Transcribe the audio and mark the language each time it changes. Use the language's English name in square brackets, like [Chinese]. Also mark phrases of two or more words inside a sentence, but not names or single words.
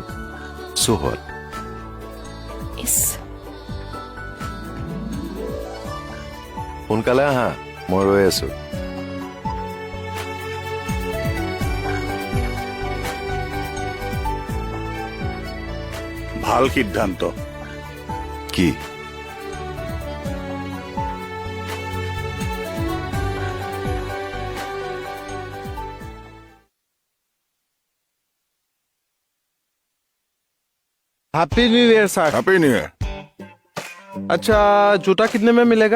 [Assamese] চোহত সোনকালে আহা, মই ৰৈ আছো। ভাল সিদ্ধান্ত। কি? [English] Happy New Year sir. Happy New Year. [Hindi] अच्छा, जूता कितने में मिलेगा?